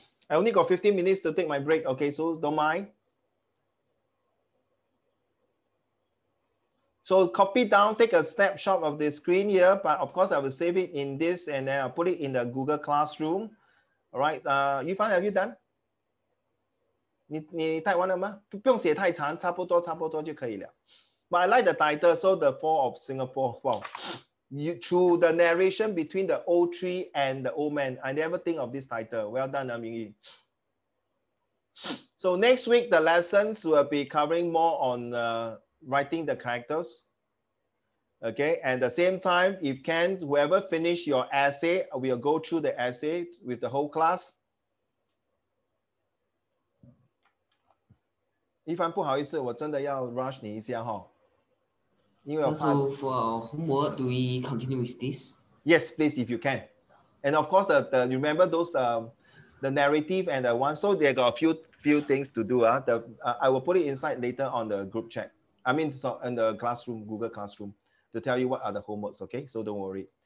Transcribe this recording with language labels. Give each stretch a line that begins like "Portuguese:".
English: I only got 15 minutes to take my break. Okay, so don't mind. So copy down, take a snapshot of the screen here, but of course I will save it in this and then I'll put it in the Google Classroom. All right, Yifan, have you done?
Chinese: 你 type 完了吗？不用写太长，差不多就可以了。
English: But I like the title, so the fall of Singapore. Wow, through the narration between the old tree and the old man. I never think of this title. Well done, Mingyi. So next week the lessons will be covering more on writing the characters. Okay, and at the same time, if can, whoever finish your essay, we'll go through the essay with the whole class.
Chinese: 一帆不好意思，我真的要 rush 你一下哈，因为我怕。
English: Also, for our homework, do we continue with this? Yes, please, if you can. And of course, you remember those the narrative and the one. So they got a few things to do. I will put it inside later on the group chat. I mean, so in the classroom, Google Classroom, to tell you what are the homeworks. Okay, so don't worry.